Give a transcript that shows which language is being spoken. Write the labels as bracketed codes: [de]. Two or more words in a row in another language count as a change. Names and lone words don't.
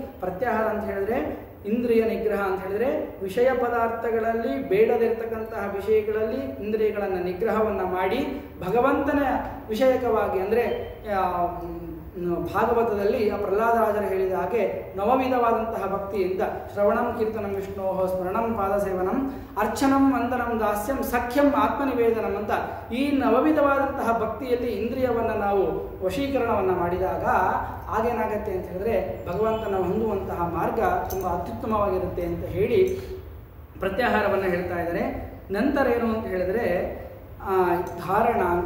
[kn] ಹಾಗಾಗಿ ಪ್ರತ್ಯಾಹಾರ ಅಂತ ಹೇಳಿದ್ರೆ ಇಂದ್ರಿಯ ನಿಗ್ರಹ ಅಂತ ಹೇಳಿದ್ರೆ ವಿಷಯ ಪದಾರ್ಥಗಳಲ್ಲಿ ಬೇಡದಿರ್ತಕ್ಕಂತಹ ವಿಷಯಗಳಲ್ಲಿ ಇಂದ್ರಿಯಗಳನ್ನು ನಿಗ್ರಹವನ್ನು ಮಾಡಿ ಭಗವಂತನ ವಿಷಯಕವಾಗಿ ಅಂದರೆ ಭಾಗವತದಲ್ಲಿ ಆ ಪ್ರಹ್ಲಾದರಾಜರು ಹೇಳಿದ ಹಾಗೆ ನವವಿಧವಾದಂತಹ ಭಕ್ತಿಯಿಂದ [sa] ಶ್ರವಣಂ ಕೀರ್ತನಂ ವಿಷ್ಣೋ ಸ್ಮರಣಂ ಪಾದಸೇವನಂ ಅರ್ಚನಂ ವಂದನಂ ದಾಸ್ಯಂ ಸಖ್ಯಂ ಆತ್ಮನಿವೇದನಂ [kn] ಅಂತ ಈ ನವವಿಧವಾದಂತಹ ಭಕ್ತಿಯಲ್ಲಿ ಇಂದ್ರಿಯವನ್ನು ನಾವು ವಶೀಕರಣವನ್ನು ಮಾಡಿದಾಗ ಆಗೇನಾಗತ್ತೆ ಅಂತ ಹೇಳಿದ್ರೆ ಭಗವಂತನ ಹೊಂದುವಂತಹ ಮಾರ್ಗ ತುಂಬ ಅತ್ಯುತ್ತಮವಾಗಿರುತ್ತೆ ಅಂತ ಹೇಳಿ ಪ್ರತ್ಯಾಹಾರವನ್ನು ಹೇಳ್ತಾ ಇದ್ದಾರೆ. ನಂತರ ಏನು ಅಂತ ಹೇಳಿದ್ರೆ ಧಾರಣ ಅಂತ.